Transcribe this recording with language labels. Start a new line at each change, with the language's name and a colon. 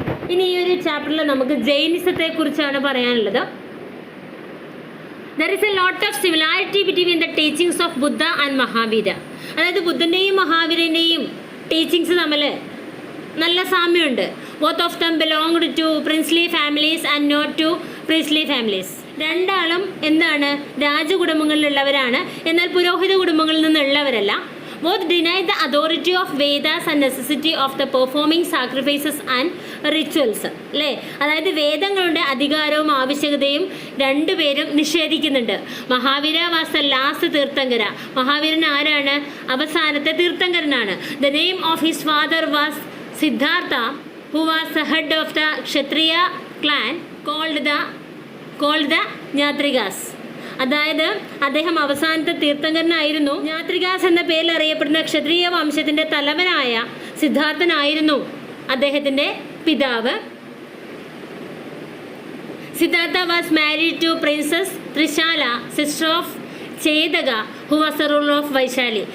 Malayalam: ഇനി ഈ ഒരു ചാപ്റ്ററിൽ നമുക്ക് ജൈനിസത്തെ കുറിച്ചാണ് പറയാനുള്ളത്.
English: There is a lot of similarity between the teachings of Buddha and Mahavira.
Malayalam: അതായത് ബുദ്ധൻ്റെയും മഹാവീരൻ്റെയും ടീച്ചിങ്സ് തമ്മിൽ നല്ല സാമ്യമുണ്ട്.
English: Both of them belonged to princely families and not to priestly families.
Malayalam: രണ്ടാളും എന്താണ്, രാജകുടുംബങ്ങളിലുള്ളവരാണ്, എന്നാൽ പുരോഹിത കുടുംബങ്ങളിൽ നിന്നുള്ളവരല്ല.
English: Both denied the authority of Vedas and necessity of the performing sacrifices and rituals.
Malayalam: അല്ലേ, അതായത് വേദങ്ങളുടെ അധികാരവും ആവശ്യകതയും രണ്ടുപേരും നിഷേധിക്കുന്നുണ്ട്.
English: Mahavira was the last tirthankara.
Malayalam: മഹാവീരൻ ആരാണ്? അവസാനത്തെ തീർത്ഥങ്കരനാണ്.
English: The name of his father was Siddhartha, who was the head of the Kshatriya clan called the Nyatrigas.
Malayalam: അതായത് അദ്ദേഹം അവസാനത്തെ തീർത്ഥങ്കരനായിരുന്നു. ജ്ഞാത്രികാസ് എന്ന പേരിൽ അറിയപ്പെടുന്ന ക്ഷത്രിയ വംശത്തിൻ്റെ തലവനായ സിദ്ധാർത്ഥനായിരുന്നു അദ്ദേഹത്തിൻ്റെ പിതാവ്.
English: Siddhartha was married to princess Trishala, sister of Chetaka, who was the ruler of Vaishali.